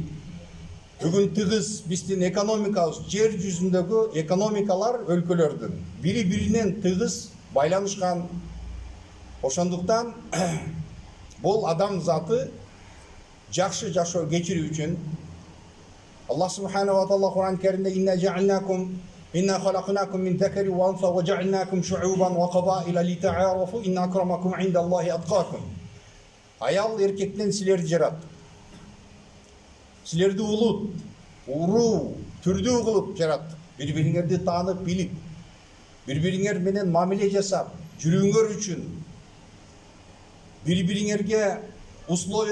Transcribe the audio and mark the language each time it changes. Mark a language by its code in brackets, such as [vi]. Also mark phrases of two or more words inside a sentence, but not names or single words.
[ky] Бүгүн тыгыз биздин экономикабыз, жер жүзүндөгү экономикалар өлкөлөрдүн бири-биринен тыгыз байланышкан. Ошондуктан бул адам заты жакшы жашоо кечирүү үчүн [ar] الله سبحانه وتعالى [ky] Кур'ан-ы Керимде [ar] إنا خلقناكم من ذكر وأنثى وجعلناكم شعوبا وقبائل لتعارفوا إن أكرمكم عند الله أتقاكم. [ky] Аял эркектен силерди жараттык. Силерди улут, уруу, түрдүү кылып жараттык. Бири-бириңерди таанып, билип, бири-бириңер менен мамиле жасап, жүрүүңөр үчүн, бири-бириңерге условия